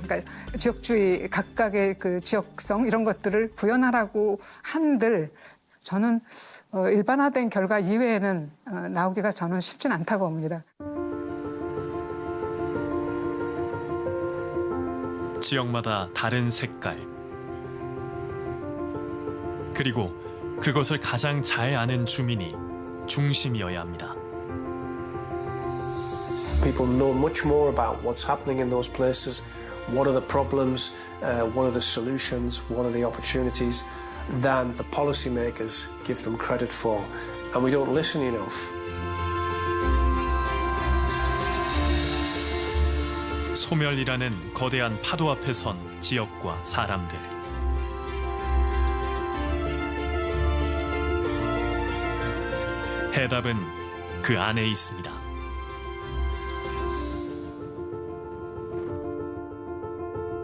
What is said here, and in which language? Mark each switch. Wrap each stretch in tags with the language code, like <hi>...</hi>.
<ko>그러니까 지역주의, 각각의 그 지역성 이런 것들을 구현하라고 한들 저는 일반화된 결과 이외에는 나오기가 저는 쉽진 않다고 봅니다. 지역마다 다른 색깔, 그리고 그것을 가장 잘 아는 주민이 중심이어야 합니다.</ko> <en>People know much more about what's happening in those places, what are the problems, what are the solutions, what are the opportunities, than the policymakers give them credit for. And we don't listen enough.</en> <ko>소멸이라는 거대한 파도 앞에 선 지역과 사람들. 해답은 그 안에 있습니다.</ko>